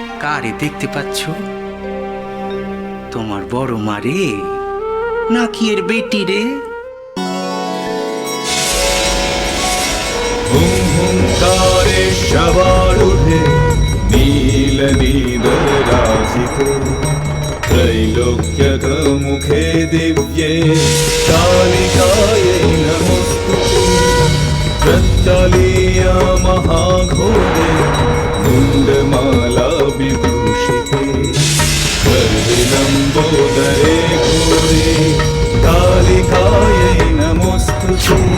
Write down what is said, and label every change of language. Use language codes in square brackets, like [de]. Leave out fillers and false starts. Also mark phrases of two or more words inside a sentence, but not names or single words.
[bn] কারে দেখতে পাচ্ছ? তোমার বড় মারে নাকি এর বেটি রে? হুঙ্কারে সবার উঠে নীল [sa] নীদরাজিত त्रैलोक्यक मुखे दिव्ये कालिकायै नमोस्तुते प्रत्यलीया महाघोरे मुण्डमाला विभूषिते गर्विलम्बोदरे घोरे कालिकायै नमोस्तुते